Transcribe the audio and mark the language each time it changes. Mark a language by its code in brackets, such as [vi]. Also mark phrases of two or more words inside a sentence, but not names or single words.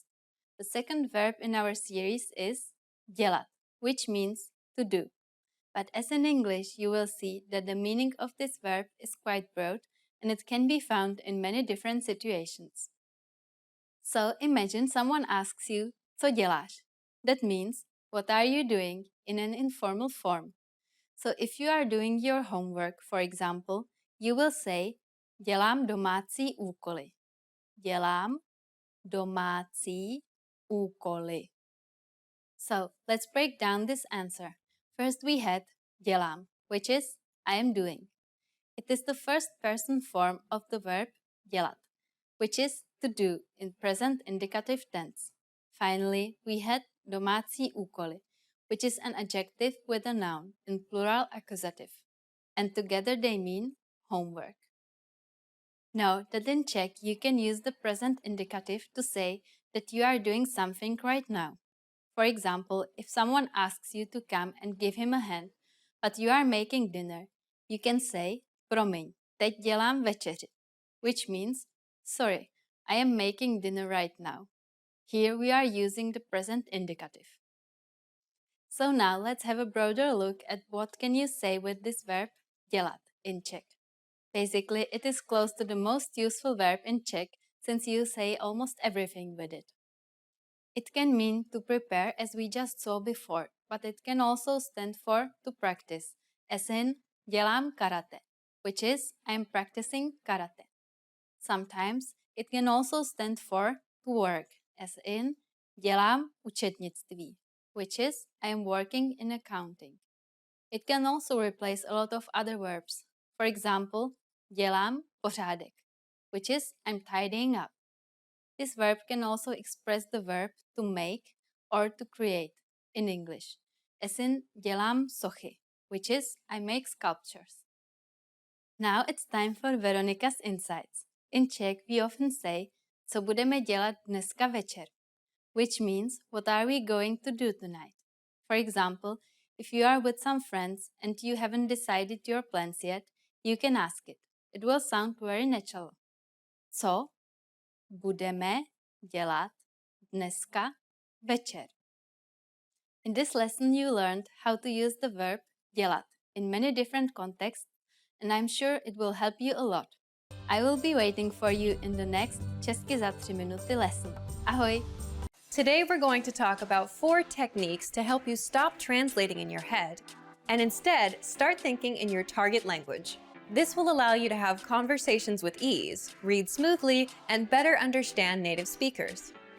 [en] The second verb in our series is dělat, which means to do. But as in English, you will see that the meaning of this verb is quite broad and it can be found in many different situations. So imagine someone asks you, [cs] co děláš? [en] That means, what are you doing, in an informal form. So if you are doing your homework, for example, you will say, [cs] dělám domácí úkoly. Dělám domácí úkoly. [en] So let's break down this answer. First we had dělám, which is I am doing. It is the first person form of the verb dělat, which is to do in present indicative tense. Finally, we had [cs] domácí úkoly, [en] which is an adjective with a noun in plural accusative, and together they mean homework. Note that in Czech you can use the present indicative to say that you are doing something right now. For example, if someone asks you to come and give him a hand, but you are making dinner, you can say [cs] promiň, teď dělám večeři, [en] which means sorry, I am making dinner right now. Here we are using the present indicative. So now let's have a broader look at what can you say with this verb dělat in Czech. Basically, it is close to the most useful verb in Czech since you say almost everything with it. It can mean to prepare as we just saw before, but it can also stand for to practice, as in [cs] dělám karate, [en] which is I am practicing karate. Sometimes it can also stand for to work, as in [cs] dělám účetnictví, [en] which is I am working in accounting. It can also replace a lot of other verbs. For example, [cs] dělám pořádek, [en] which is I'm tidying up. This verb can also express the verb to make or to create in English, as in [cs] dělám sochy, [en] which is I make sculptures. Now it's time for Veronica's Insights. In Czech we often say, [cs] co budeme dělat dneska večer, [en] which means what are we going to do tonight. For example, if you are with some friends and you haven't decided your plans yet, you can ask it. It will sound very natural. [cs] Co budeme dělat dneska večer? [en] In this lesson you learned how to use the verb dělat in many different contexts, and I'm sure it will help you a lot. I will be waiting for you in the next Česky za 3 minuty lesson. Ahoj! Today we're going to talk about 4 techniques to help you stop translating in your head and instead start thinking in your target language. This will allow you to have conversations with ease, read smoothly, and better understand native speakers.